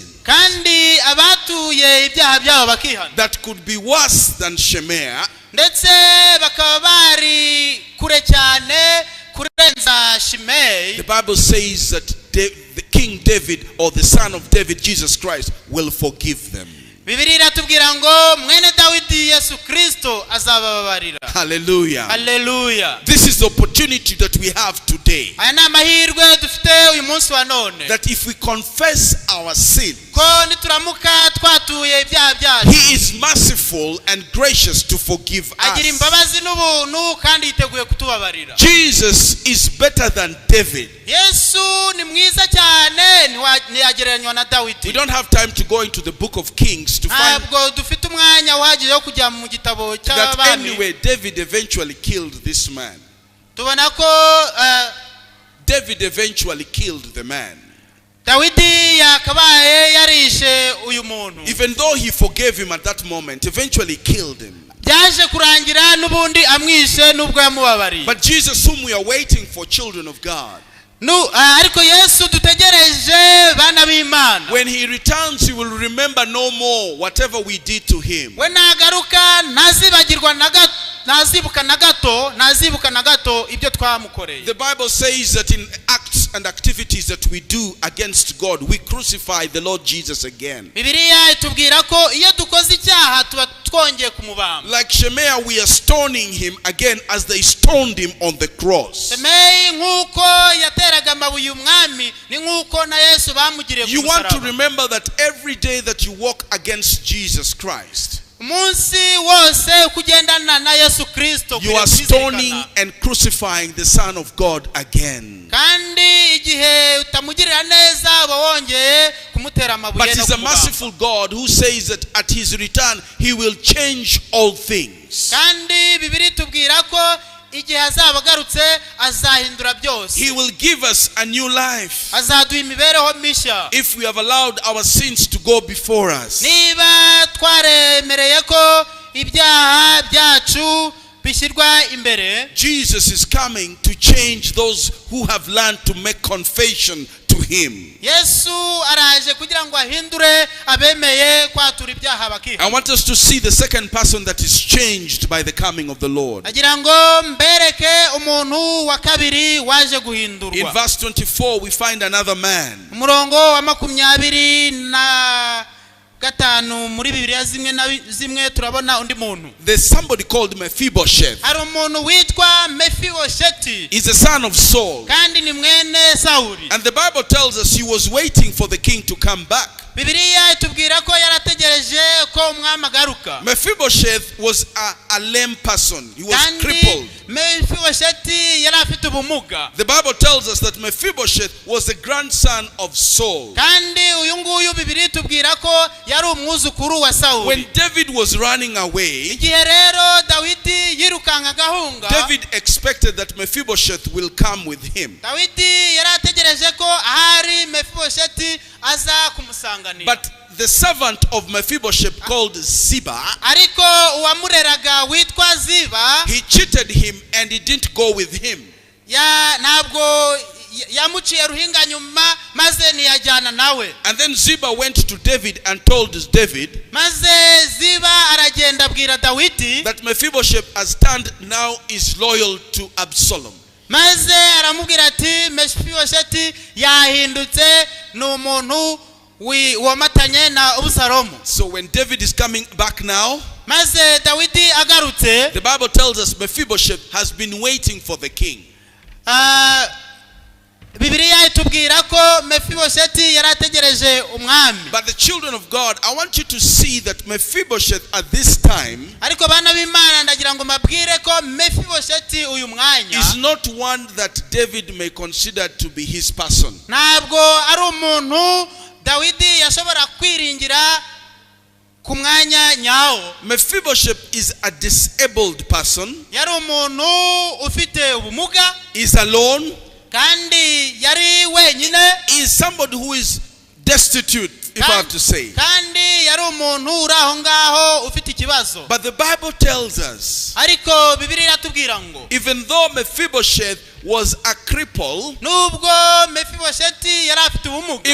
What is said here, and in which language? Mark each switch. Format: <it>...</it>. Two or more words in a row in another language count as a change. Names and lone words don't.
<rw>kandi abatuye ibyaha byabo bakihana,</rw> <en>that could be worse than Shemaiah,</en> <rw>ndetse bakaba bari kure cyane kurenza Shimei.</rw> <en>the Bible says that the King David, or the son of David, Jesus Christ, will forgive them.</en> <rw>Bibiliya iratubwira ngo mwene Dawidi Yesu Kristo azababarira.</rw> <en>Hallelujah. Hallelujah. This is the opportunity that we have today.</en> <rw>Aya ni amahirwe dufite uyu munsi wa none.</rw> <en>That if we confess our sin,</en> <rw>nuko nituramuka twatuye ibyaha byacu.</rw> <en>He is merciful and gracious to forgive</en> <rw>Agira</rw> <en>us.</en> <rw>imbabazi n'ubuntu kandi yiteguye kutubabarira.</rw> <en>Jesus is better than David.</en> <rw>Yesu ni mwiza cyane ntiyagereranywa na Dawidi.</rw> <en>We don't have time to go into the book of Kings to find</en> <rw>Ntabwo dufite umwanya uhagije wo kujya mu gitabo</rw> <en>that</en> <rw>cy'abami.</rw> <en>anyway David eventually killed this man.</en> <rw>Tubona ko</rw> <en>David eventually killed the man.</en> <rw>Dawidi yakabaye yarishe uyu muntu.</rw> <en>Even though he forgave him at that moment, eventually killed him.</en> <rw>Byaje kurangira n'ubundi amwishe nubwo yamubabariye.</rw> <en>But Jesus, whom we are waiting for, children of God,</en> <rw>ariko Yesu dutegereje bana b'Imana.</rw> <en>when he returns, he will remember no more whatever we did to him.</en> <rw>We nagaruka ntazibagirwa ntazibuka na gato ibyo twamukoreye.</rw> <en>The Bible says that in acts and activities that we do against God, we crucify the Lord Jesus again.</en> <rw>Bibiliya itubwira ko iyo dukoze icyaha tuba twongeye kumubamba.</rw> <en>Like Shemaiah, we are stoning him again as they stoned him on the cross.</en> <rw>Shemaiah nkuko yateraga amabuye umwami ni nkuko na Yesu bamugiriye ku musaraba.</rw> <en>You want to remember that every day that you walk against Jesus Christ,</en> <rw>umunsi wose kugendana na Yesu Kristo,</rw> <en>you are stoning and crucifying the Son of God again.</en> <rw>kandi igihe utamugirira neza wongeye kumutera amabuye.</rw> <en>But he's a merciful God who says that at his return he will change all things.</en> <rw>kandi Bibiliya itubwira ko igihe azaba agarutse azahindura byose.</rw> <en>He will give us a new life</en> <rw>azaduha imibereho mishya</rw> <en>if we have allowed our sins to go before us.</en> <rw>niba twaremereye ko ibyaha byacu bishyirwa imbere.</rw> <en>Jesus is coming to change those who have learned to make confession to him.</en> <rw>Yesu araje kugira ngo ahindure abemeye kwatura ibyaha bakiha.</rw> <en>I want us to see the second person that is changed by the coming of the Lord.</en> <rw>agira ngo mbereke umuntu wa kabiri waje</rw> <en>In</en> <rw>guhindurwa.</rw> <en>verse 24 we find another man.</en> <rw>umurongo wa 25 muri Bibiliya zimwe turabona undi muntu.</rw> <en>There's somebody called Mephibosheth.</en> <rw>hari umuntu witwa Mephibosheth.</rw> <en>He's a son of Saul.</en> <rw>kandi ni mwene Sawuli.</rw> <en>And the Bible tells us he was waiting for the king to come back.</en> <rw>Bibiliya itubwira ko yarategereje ko umwami agaruka.</rw> <en>Mephibosheth was a lame person. He was crippled.</en> <rw>Mephibosheth yari afite ubumuga.</rw> <en>The Bible tells us that Mephibosheth was the grandson of Saul.</en> <rw>kandi uyu nguyu Bibiliya itubwira ko yari umwuzukuru wa Sawuli.</rw> <en>When David was running away,</en> <rw>igihe rero Dawidi yirukanka gahunga,</rw> <en>David expected that Mephibosheth will come with him.</en> <rw>Dawidi yari ategereje ko ahari Mephibosheth aza kumusanganira.</rw> <en>But the servant of Mephibosheth called Ziba,</en> <rw>ariko uwamureraga witwa Ziba,</rw> <en>he cheated him and he didn't go with him.</en> <rw>ntabwo yamuciye ruhinga nyuma maze ntiyajyana nawe.</rw> <en>And then Ziba went to David and told David</en> <rw>maze Ziba aragenda abwira Dawidi</rw> <en>that Mephibosheth has turned now is loyal to Absalom.</en> <rw>maze aramubwira ati Mephibosheth yahindutse ni umuntu wamatanye na Abusalomu.</rw> <en>So when David is coming back now,</en> <rw>maze Dawidi agarutse,</rw> <en>the Bible tells us Mephibosheth has been waiting for the king.</en> <rw>Bibiliya itubwira ko Mephibosheth yari ategereje umwami.</rw> <en>But the children of God, I want you to see that Mephibosheth at this time</en> <rw>ariko bana b'Imana ndagira ngo mabwire ko Mephibosheth uyu mwanya</rw> <en>is not one that David may consider to be his person.</en> <rw>ntabwo ari umuntu Dawidi yashobora kwiringira ku mwanya nyawo.</rw> <en>Mephibosheth is a disabled person.</en> <rw>yari umuntu ufite ubumuga.</rw> <en>Is alone.</en> <rw>kandi yari wenyine.</rw> <en>Is somebody who is destitute, if I have to say.</en> <rw>kandi yari umuntu uri aho ngaho ufite ikibazo.</rw> <en>But the Bible tells us,</en> <rw>ariko Bibiliya iratubwira ngo</rw> <en>even though Mephibosheth was a cripple,</en> <rw>nubwo Mephibosheth yari afite ubumuga,</rw>